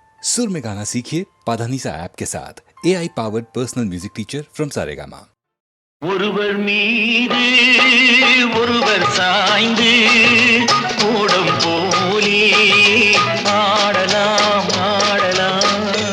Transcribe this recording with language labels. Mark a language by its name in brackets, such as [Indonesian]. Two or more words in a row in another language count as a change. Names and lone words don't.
[Hindi] सुर में गाना सीखिए पाधानीसा ऐप के साथ [English] AI powered personal music teacher from Saregama. [Tamil] ஒருவர் மீது ஒருவர் சாய்ந்து கூடம் போலே ஆடலாம் ஆடலாம்.